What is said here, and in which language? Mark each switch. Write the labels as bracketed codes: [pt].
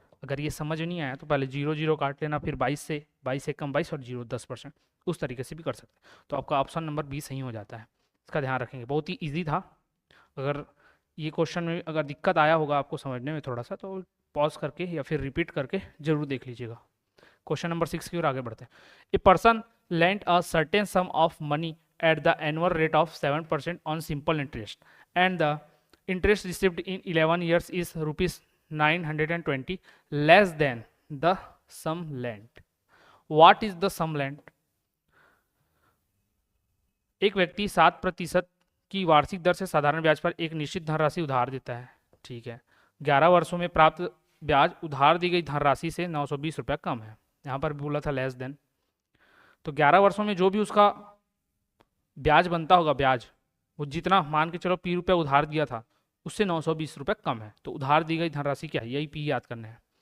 [hi] अगर ये समझ नहीं आया तो पहले 0 0 काट लेना, फिर 22 से कम 22 और 0 10%, उस तरीके से भी कर सकते हैं। तो आपका ऑप्शन नंबर बी सही हो जाता है, इसका ध्यान रखेंगे। बहुत ही ईजी था। अगर ये क्वेश्चन में अगर दिक्कत आया होगा आपको समझने में थोड़ा सा, तो पॉज करके या फिर रिपीट करके जरूर देख लीजिएगा। क्वेश्चन नंबर 6 की ओर आगे बढ़ते हैं। [en] A person lent a certain sum of money at the annual rate of 7% on simple interest, and the interest received in 11 years is ₹920 less than the sum lent. What is the sum lent? [hi] एक व्यक्ति [en] 7% [hi] की वार्षिक दर से साधारण ब्याज पर एक निश्चित धनराशि उधार देता है। ठीक है, 11 वर्षों में प्राप्त ब्याज उधार दी गई धनराशि से 920 रुपये कम है। यहाँ पर भी बोला था लेस देन, तो 11 वर्षों में जो भी उसका ब्याज बनता होगा, ब्याज वो जितना मान के चलो पी रुपये उधार दिया था उससे 920 रुपये कम है, तो उधार दी गई धनराशि क्या है, यही पी याद करना है।